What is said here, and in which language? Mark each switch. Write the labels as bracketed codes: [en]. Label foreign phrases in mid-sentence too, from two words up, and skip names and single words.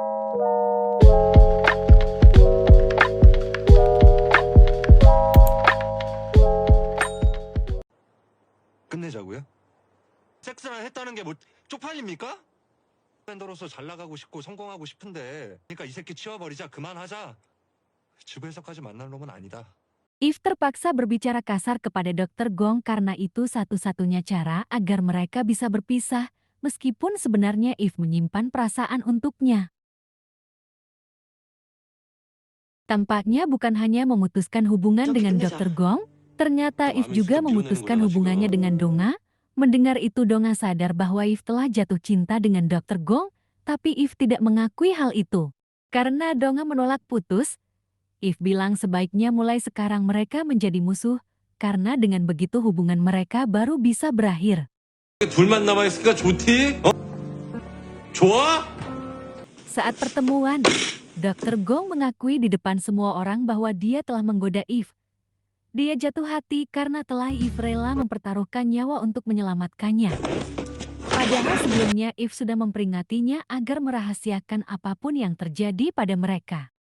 [ko] 끝내자고요? 섹스나 했다는 게 뭐 쪽팔립니까? 밴더로서 잘 나가고 싶고 성공하고 싶은데 그러니까 이 새끼 치워버리자 그만하자. 주부에서까지 만날 놈은 아니다. [id] If terpaksa berbicara kasar kepada Dr. Gong karena itu satu-satunya cara agar mereka bisa berpisah, meskipun sebenarnya If menyimpan perasaan untuknya. Tampaknya bukan hanya memutuskan hubungan dengan Dr. Gong, ternyata If juga memutuskan hubungannya dengan Donga. Mendengar itu Donga sadar bahwa If telah jatuh cinta dengan Dr. Gong, tapi If tidak mengakui hal itu. Karena Donga menolak putus, If bilang sebaiknya mulai sekarang mereka menjadi musuh, karena dengan begitu hubungan mereka baru bisa berakhir. [ko] 둘만 남아있으니까 좋지? 좋아? [id] Saat pertemuan, Dr. Gong mengakui di depan semua orang bahwa dia telah menggoda If. Dia jatuh hati karena telah If rela mempertaruhkan nyawa untuk menyelamatkannya. Padahal sebelumnya If sudah memperingatinya agar merahasiakan apapun yang terjadi pada mereka.